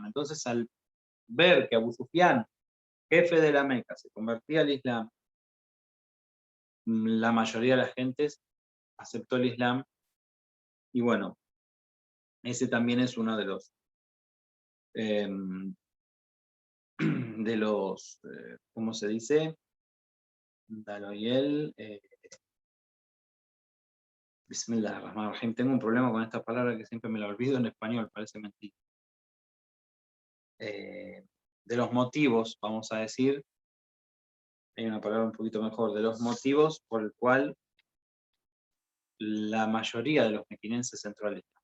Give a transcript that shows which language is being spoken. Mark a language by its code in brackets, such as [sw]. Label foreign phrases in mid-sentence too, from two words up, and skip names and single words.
[es] Entonces, al ver que Abu Sufyan, jefe de la Meca, se convertía al Islam, la mayoría de las gentes aceptó el Islam, y bueno, ese también es uno eh, ¿cómo se dice? Daloyel, [ar] بسم الله الرحمن الرحيم. [es] Tengo un problema con esta palabra que siempre me la olvido en español, parece mentira. De los motivos, vamos a decir, hay una palabra un poquito mejor, de los motivos por el cual la mayoría de los mequinenses entró al Islam.